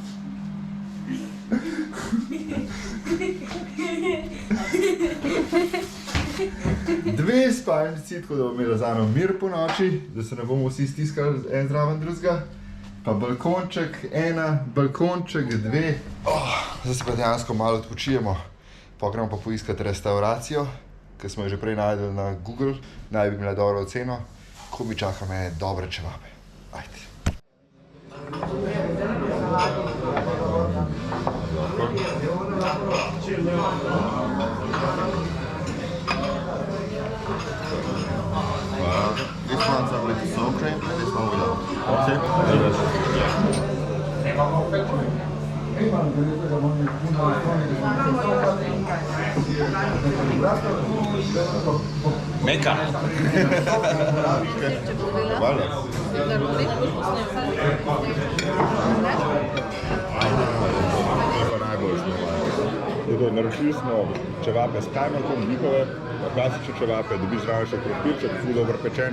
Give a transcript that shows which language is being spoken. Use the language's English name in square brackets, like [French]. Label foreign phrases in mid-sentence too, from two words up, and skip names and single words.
[Slovenian] Dve spalnici, tako da bomo imeli zano mir po noči, da se ne bomo vsi stiskali en zraven drugega. Pa balkonček, ena, balkonček, 2. Zdaj se pa dejansko malo odpočijemo. Pa gremo pa poiskati restauracijo, ki smo jo že prej najdeli na Google. Naj bi imela dobro oceno. Ko mi čaka mene dobre čevape. Ajde. [English] This one's are with sour cream and this one without. [Slovenian] Meka. Hvala. Naročili smo čevape s kajmakom, njihove, klasične čevape, dobiš zraven še krompirček, ful dobro pečen.